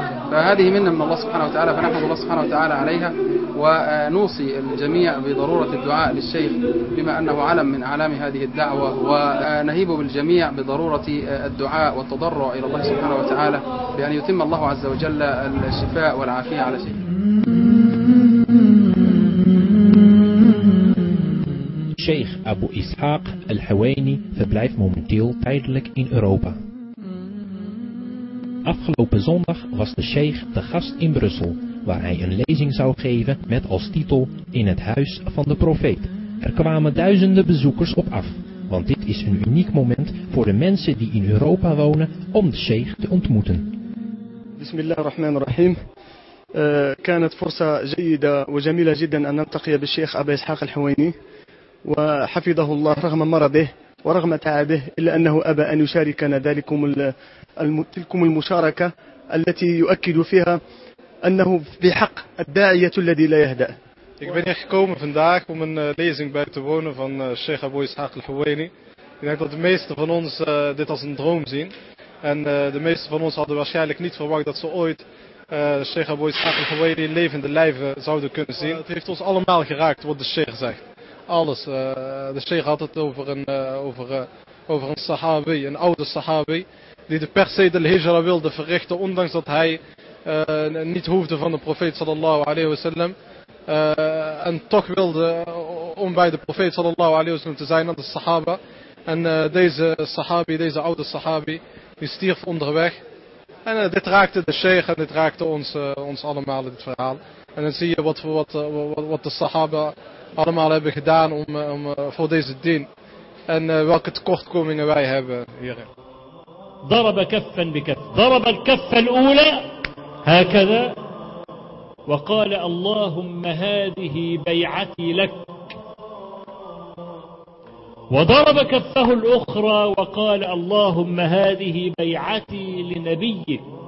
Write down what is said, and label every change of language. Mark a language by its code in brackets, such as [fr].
[ar] فهذه منا من الله سبحانه وتعالى فنحمد الله سبحانه وتعالى عليها ونوصي الجميع بضرورة الدعاء للشيخ بما أنه علم من أعلام هذه الدعوة ونهيب بالجميع بضرورة الدعاء والتضرع إلى الله سبحانه وتعالى بأن يتم الله عز وجل الشفاء والعافية على شيخ. [nl] Sheikh Abu Ishaq Al-Hawaini verblijft momenteel tijdelijk in Europa. Afgelopen zondag was de Sheikh te gast in Brussel, waar hij een lezing zou geven met als titel In het huis van de profeet. Er kwamen duizenden bezoekers op af, want dit is een uniek moment voor de mensen die in Europa wonen om de Sheikh te ontmoeten. [ar] Bismillahirrahmanirrahim. كانت فرصة جيدة وجميلة جدا أن نلتقي بالشيخ أبو إسحاق الحويني. وحفظه الله رغم مرضه ورغم تعبه إلا أنه أبى أن يشاركنا تلكم المشاركة التي يؤكد فيها أنه بحق الداعية الذي لا يهدأ. [nl] Ik ben hier gekomen vandaag om een lezing bij te wonen van Sheikh Abu Ishaq al-Huwaini. Ik denk dat de meeste van ons dit als een droom zien. En de meeste van ons hadden waarschijnlijk niet verwacht dat ze ooit Sheikh Abu Ishaq al-Huwaini in levende lijven zouden kunnen zien. Het heeft ons allemaal geraakt wat de Sheikh zegt. Alles. De Sheikh had het over een Sahabi, een oude Sahabi, die de per se de hijra wilde verrichten, ondanks dat hij niet hoefde van de profeet sallallahu alayhi wa sallam. En toch wilde om bij de profeet sallallahu alayhi wa sallam te zijn aan de Sahaba. En deze Sahabi, deze oude Sahabi, die stierf onderweg. En dit raakte de Sheikh en dit raakte ons allemaal in dit verhaal. En dan zie je wat de Sahaba allemaal hebben gedaan om voor deze dien en welke tekortkomingen wij hebben hierin. [ar] ضرب كفا بكف ضرب الكف الاولى هكذا وقال اللهم هذه بيعتي لك وضرب كفه الاخرى وقال اللهم هذه بيعتي لنبيك